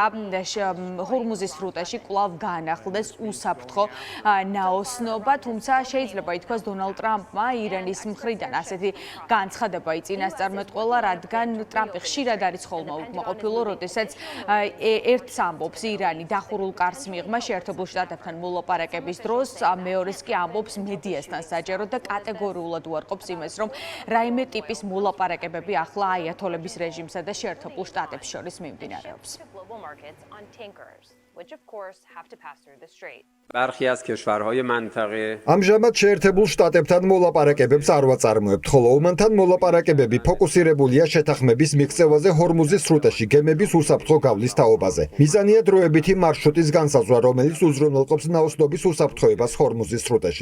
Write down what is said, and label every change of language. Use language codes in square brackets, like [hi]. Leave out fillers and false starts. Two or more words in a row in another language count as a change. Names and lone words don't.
[ka] ჰორმუზის სრუტეში კვლავ განახლდეს უსაფრთხო ნაოსნობა, თუმცა შეიძლება ითქვას დონალდ ტრამპმა ირანის მხრიდან ასეთი განცხადება იწინასწარმეტყველა, რადგან ტრამპი ხშირად არის ხოლმე უკმაყოფილო, როდესაც ერთს ამბობს ირანი დახურულ კარს მიღმა შეერთებულ შტატებთან მოლაპარაკების დროს, მეორეს კი ამბობს მედიასთან საჯაროდ და კატეგორიულად უარყოფს იმას, რომ რაიმე ტიპის მოლაპარაკებები ახლა აიათოლების რეჟიმსა და შეერთებულ შტატებს შორის მიმდინარეობს. [en] which of course have to pass through the strait. [fa] برخی از کشورهای منطقه [ka] ამჟამად შეერთებულ შტატებთან მოლაპარაკებებს არ ვაწარმოებთ, ხოლო ომანთან მოლაპარაკებები ფოკუსირებულია შეთანხმების მიღწევაზე ჰორმუზის სრუტეში გემების უსაფრთხო გავლის თაობაზე. მიზანია დროებითი მარშრუტის განსაზღვრა, რომელიც უზრუნველყოფს ნაოსნობის უსაფრთხოებას ჰორმუზის სრუტეში.